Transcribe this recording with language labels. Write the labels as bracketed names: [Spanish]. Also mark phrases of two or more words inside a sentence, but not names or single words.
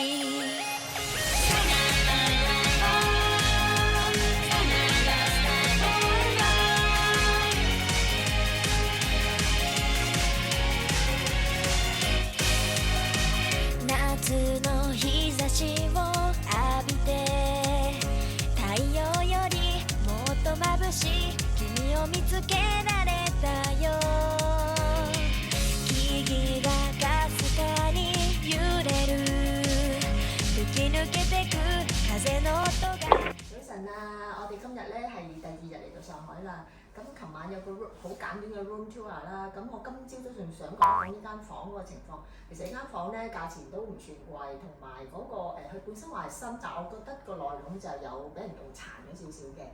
[Japanese] 夏の日差しを浴びて太陽よりもっと眩しい君を見つけられたよ木々がかすかに揺れる吹き抜けてく風の音が [Cantonese] 早晨啊！我哋今日咧係第2日嚟到上海啦。咁琴晚有個好簡短嘅 [English] room tour [Cantonese] 啦。咁我今朝都仲想講呢間房嗰個情況。其實呢間房咧價錢都唔算貴，同埋嗰個佢本身話係新，但我覺得個內容就有俾人用殘咗少少嘅。